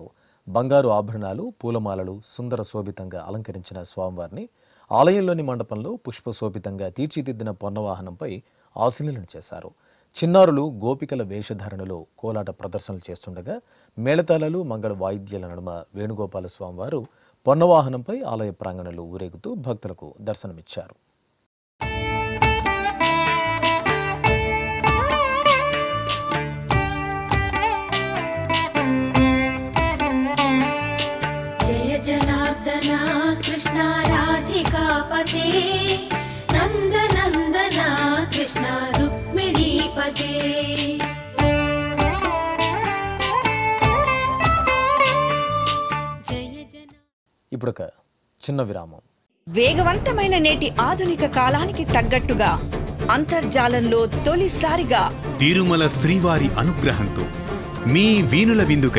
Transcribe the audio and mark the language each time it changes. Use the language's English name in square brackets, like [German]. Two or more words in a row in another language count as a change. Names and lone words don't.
[Telugu] బంగారు ఆభరణాలు, పూలమాలలు సుందర శోభితంగా అలంకరించిన స్వామివారిని ఆలయంలోని మండపంలో పుష్పశోభితంగా తీర్చిదిద్దిన పొన్నవాహనంపై ఆశీనులను చేశారు. చిన్నారులు గోపికల వేషధారణలో కోలాట ప్రదర్శనలు చేస్తుండగా మేళతాళాలు, మంగళ వాయిద్యాల నడుమ వేణుగోపాల స్వామివారు పొన్నవాహనంపై ఆలయ ప్రాంగణంలో ఊరేగుతూ భక్తులకు దర్శనమిచ్చారు. [Sanskrit] कृष्ण राधिकापते नन्दनन्दना कृष्ण रुक्मिणीपते [Telugu] ఇప్పుడొక చిన్న విరామం. వేగవంతమైన నేటి ఆధునిక కాలానికి తగ్గట్టుగా అంతర్జాలంలో తొలిసారిగా తిరుమల శ్రీవారి అనుగ్రహంతో మీ వీణుల విందుకై